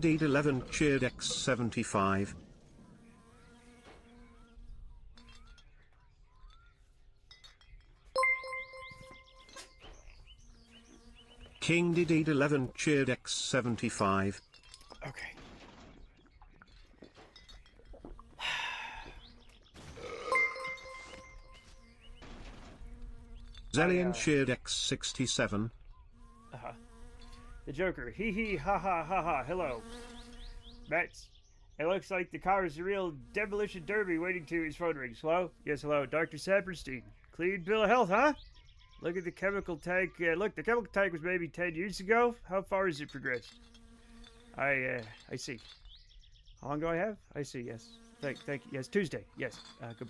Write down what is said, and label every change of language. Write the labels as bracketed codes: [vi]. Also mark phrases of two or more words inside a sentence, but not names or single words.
[en] Didid 11 cheered X75. King Didid 11 cheered X75. Okay. Zellion cheered X67. Uh-huh. The Joker. Hee hee ha ha ha ha. Hello. Mats. It looks like the car is a real demolition derby waiting to his phone rings. Hello? Yes, hello. Dr. Saperstein. Clean bill of health, huh? Look at the chemical tank. Look, the chemical tank was maybe 10 years ago. How far has it progressed? I see. How long do I have? I see, yes. Thank you. Yes, Tuesday. Yes. Goodbye.